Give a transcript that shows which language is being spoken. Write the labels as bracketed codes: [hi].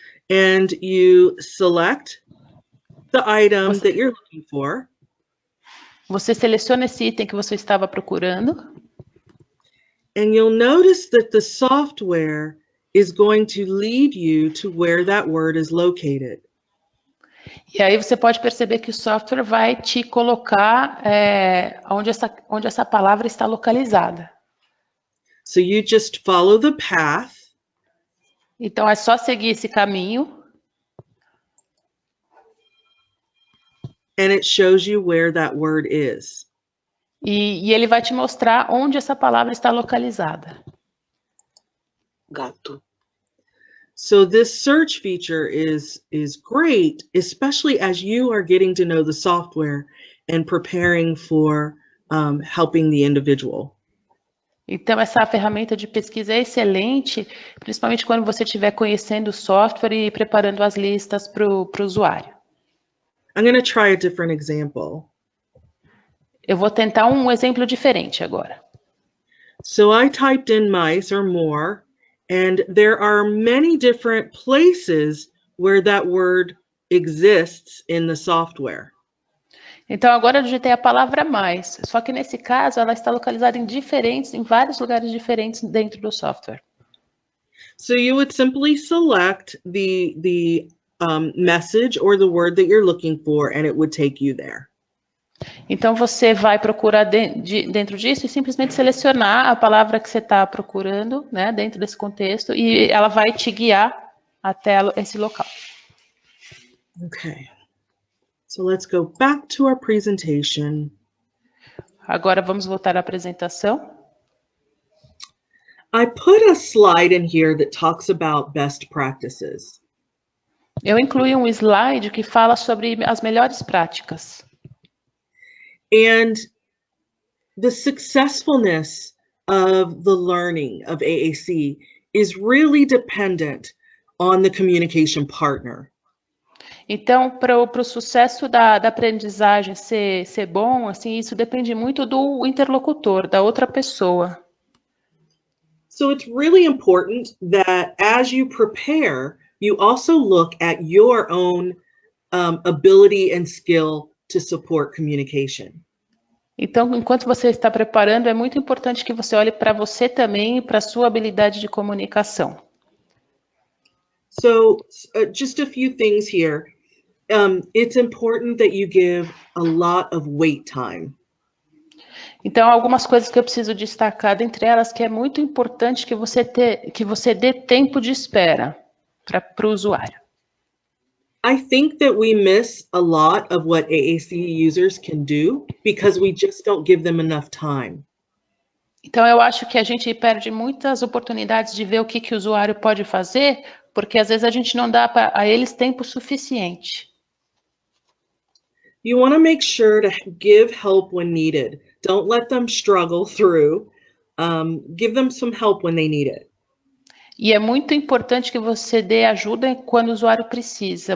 [en] And you select the item that you're looking for. [pt] Você seleciona esse item que você estava procurando. [en] And you'll notice that the software is going to lead you to where that word is located. [pt] E aí você pode perceber que o software vai te colocar onde essa palavra está localizada. [en] So you just follow the path. [pt] Então é só seguir esse caminho. [en] And it shows you where that word is. [pt] E ele vai te mostrar onde essa palavra está localizada. Gato. [en] So this search feature is great, especially as you are getting to know the software and preparing for helping the individual. [pt] Então, essa ferramenta de pesquisa é excelente, principalmente quando você estiver conhecendo o software e preparando as listas para o usuário. [en] I'm going to try a different example. [pt] Eu vou tentar um exemplo diferente agora. [en] So I typed in mice or more, and there are many different places where that word exists in the software. [pt] Então, agora eu digitei a palavra mais, só que nesse caso ela está localizada em vários lugares diferentes dentro do software. [en] So you would simply select the message or the word that you're looking for, and it would take you there. [pt] Então, você vai procurar dentro disso e simplesmente selecionar a palavra que você está procurando, né, dentro desse contexto, e ela vai te guiar até esse local. [en] Okay. So let's go back to our presentation. [pt] Agora vamos voltar à apresentação. [en] I put a slide in here that talks about best practices. [pt] Eu incluí um slide que fala sobre as melhores práticas. [en] And the successfulness of the learning of AAC is really dependent on the communication partner. [pt] Então, para o sucesso da aprendizagem ser bom, assim, isso depende muito do interlocutor, da outra pessoa. [en] So it's really important that as you prepare, you also look at your own ability and skill to support communication. [pt] Então, enquanto você está preparando, é muito importante que você olhe para você também e para a sua habilidade de comunicação. [en] So just a few things here. It's important that you give a lot of wait time. [pt] Então, algumas coisas que eu preciso destacar, dentre elas, que é muito importante que você dê tempo de espera para o usuário. [en] I think that we miss a lot of what AAC users can do because we just don't give them enough time. [pt] Então, eu acho que a gente perde muitas oportunidades de ver o que o usuário pode fazer, porque às vezes a gente não dá a eles tempo suficiente. [en] You want to make sure to give help when needed. Don't let them struggle through. Give them some help when they need it. [pt] E é muito importante que você dê ajuda quando o usuário precisa.